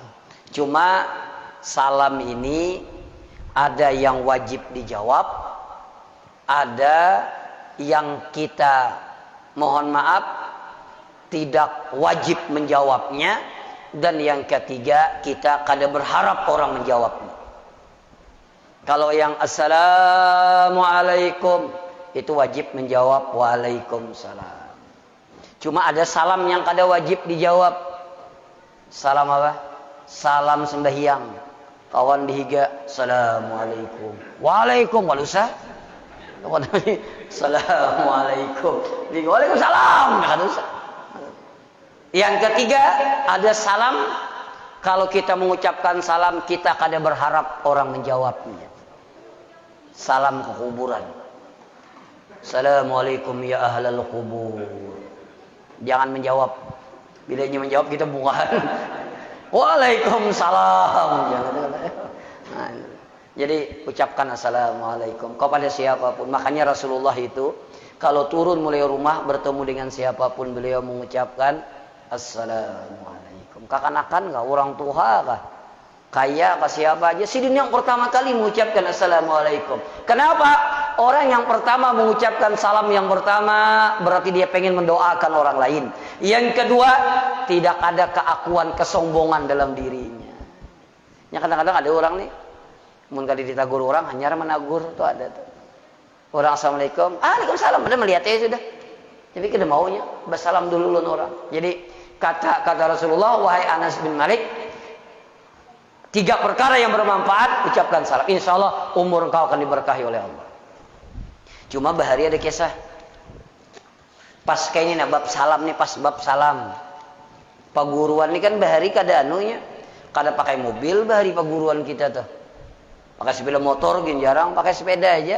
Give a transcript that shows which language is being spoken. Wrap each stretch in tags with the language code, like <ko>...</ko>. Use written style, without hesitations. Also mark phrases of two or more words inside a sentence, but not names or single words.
<id>Cuma salam ini ada yang wajib dijawab, ada yang kita mohon maaf tidak wajib menjawabnya, dan yang ketiga kita kada berharap orang menjawabnya. Kalau yang assalamualaikum itu wajib menjawab waalaikumsalam. Cuma ada salam yang kada wajib dijawab. Salam apa? Salam sembahyang. Kawan dihiga</id> <ar>السلام عليكم، وعليكم,</ar> <id>walusa.</id> <ar>Assalamualaikum, waalaikumsalam.</ar> <id>Yang ketiga ada salam, kalau kita mengucapkan salam kita kada berharap orang menjawabnya. Salam ke kuburan.</id> <ar>السلام عليكم يا أهل القبور.</ar> <id>Jangan menjawab. Bila dia menjawab kita bukan.</id> <ar>Waalaikumsalam.</ar> <id>Nah, jadi ucapkan assalamualaikum kepada siapapun. Makanya Rasulullah itu kalau turun mulai rumah bertemu dengan siapapun beliau mengucapkan assalamualaikum. Kakan-kakan kah orang tua kah? Kaya kah siapa aja? Sidin yang pertama kali mengucapkan assalamualaikum. Kenapa? Orang yang pertama mengucapkan salam yang pertama berarti dia pengen mendoakan orang lain. Yang kedua, tidak ada keakuan kesombongan dalam dirinya. Ya kadang-kadang ada orang nih, mun kali ditagur orang hanya menagur tuh ada tuh. Orang assalamualaikum,</id> <ar>waalaikumsalam,</ar> <id>udah melihatnya sudah. Jadi kita maunya bersalam dulu orang. Jadi kata Rasulullah, wahai Anas bin Malik, 3 perkara yang bermanfaat, ucapkan salam.</id> <ar>إن شاء الله</ar> <id>umur engkau akan diberkahi oleh Allah. Cuma bahari ada kisah. Pas kayak ini nah, bab salam nih, pas bab salam. Paguruan ini kan bahari kada anunya. Kada pakai mobil bahari paguruan kita tuh. Pakai sepeda motor gini jarang, pakai sepeda aja.</id>